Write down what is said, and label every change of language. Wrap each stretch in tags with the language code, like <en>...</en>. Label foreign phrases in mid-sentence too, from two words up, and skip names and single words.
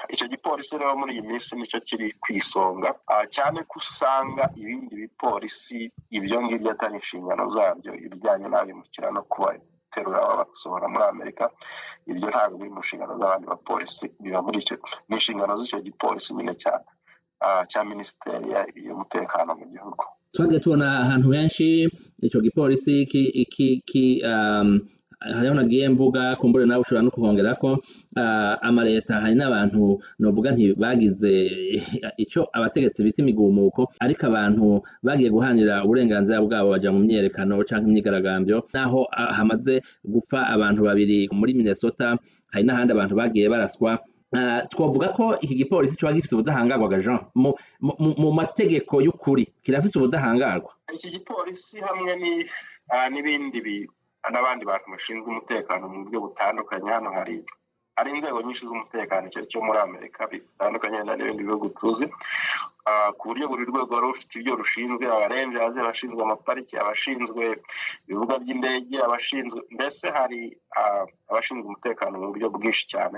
<rw>Icyo gipolisi rero muri iyi minsi nicyo kiri ku isonga, cyane ko usanga ibindi bipolisi ibyo ngibyo atari inshingano zabyo, ibijyanye n'abimukira no kubaterura babasohora muri Amerika, ibyo ntabwo biri mu nshingano z'abandi bapolisi, biba muri icyo n'inshingano z'icyo gipolisi nyine cya Minisiteri y'Umutekano mu gihugu.</rw> <rn>Twagiye tubona ahantu henshi ico gipolisi hariho nagiye mvuga kumbure nawe ushobora no kuhongerako amaleta, hari n'abantu novuga nti bagize ico abategetsi bita imigumuko, ariko abantu bagiye guhanira uburenganzira bwabo baja mu myerekano canke imyigaragambyo, naho hamaze gupfa abantu babiri muri Minnesota, hari n'ahandi abantu bagiye baraswa.</rn> <rw>Twavuga ko iki gipolisi cyo gifite ubudahangarwa Jean mu mategeko y'ukuri kirafite ubudahangarwa. Iki gipolisi hamwe n'ibindi n'abandi bantu bashinzwe umutekano mu buryo butandukanye, hano hari inzego nyinshi z'umutekano cyo muri Amerika bitandukanye n'ibindi bihugu tuzi, ku buryo buri rwego ruba rufite ibyo rushinzwe, abarenjazi, abashinzwe amapariki, abashinzwe ibibuga by'indege, abashinzwe mbese hari abashinzwe umutekano mu buryo bwinshi cyane.</rw>